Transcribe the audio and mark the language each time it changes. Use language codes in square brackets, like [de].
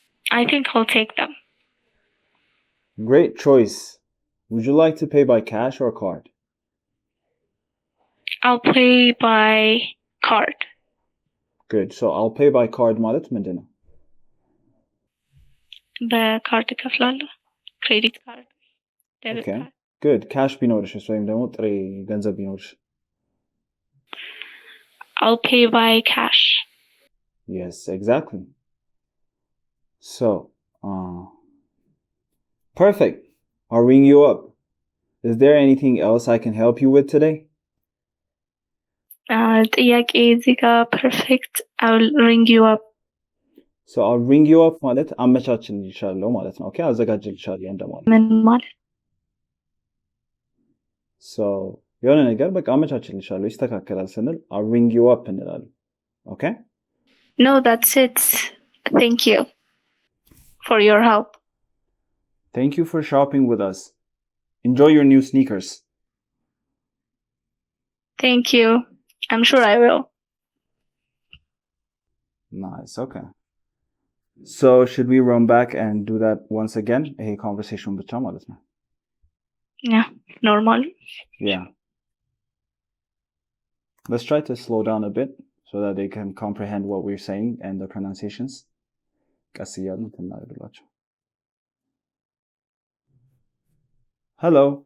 [en] I think I'll take them. Great choice. Would you like to pay by cash or card? I'll pay by card. Good. So I'll pay by card [am] ማለት ምንድን ነው? በካርድ እከፍላለሁ። ክሬዲት ካርድ፣ ዴቢት [en] Okay. [am] ካርድ። Good. ካሽ ቢኖርሽስ ወይም ደግሞ ጥሬ ገንዘብ ቢኖርሽ? [en] I'll pay by cash. Yes, exactly. So, perfect. I'll ring you up. Is there anything else I can help you with today? [am] ጥያቄ እዚህ ጋር perfect. [en] I'll ring you up. So I'll ring you up [am] ማለት አመቻችልሻለሁ ማለት ነው። [en] Okay? [am] አዘጋጅልሻለሁ እንደማለት። ምን ማለት? So የሆነ ነገር በቃ አመቻችልሻለሁ ይስተካከላል ስንል [en] I'll ring you up [am] እንላለን። Okay? [en] No, that's it. Thank you for your help. Thank you for shopping with us. Enjoy your new sneakers. Thank you. I'm sure I will. Nice. Okay. So should we run back and do that once again? [am] ይሄ conversation ብቻ ማለት ነው። [en] Yeah, normal. Yeah. Let's try to slow down a bit so that they can comprehend what we're saying and the pronunciations. [am] ቀስ እያልን እናደርግላቸው። Hello.